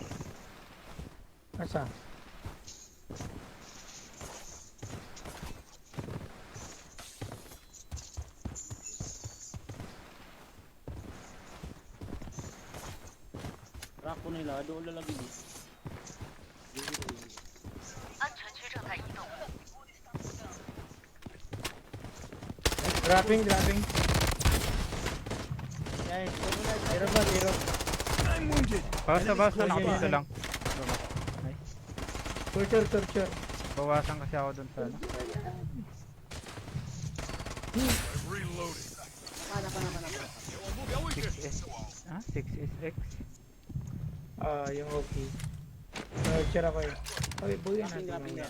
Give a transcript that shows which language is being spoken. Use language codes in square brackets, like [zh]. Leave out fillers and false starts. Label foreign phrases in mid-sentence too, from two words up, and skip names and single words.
[tl] Asa? Rock ko nila, doon lalagay eh. [zh] 安全区正在移动。 [en] Dropping, dropping. [tl] Yan, zero ba, zero? [en] I'm wounded. [tl] Basta, basta. [en] Enemies [tl] Nakapito [en] close [tl] lang. [en] Torture, torture. [tl] Bawasan kasi ako dun sa ano. [en] I'm reloading. [tl] Pana. [zh] 前往目标位置。 [tl] Ah, 6SX. Yung okay. Torture ako eh. Okay, buhay natin. [en] Dropping. [tl] mamaya.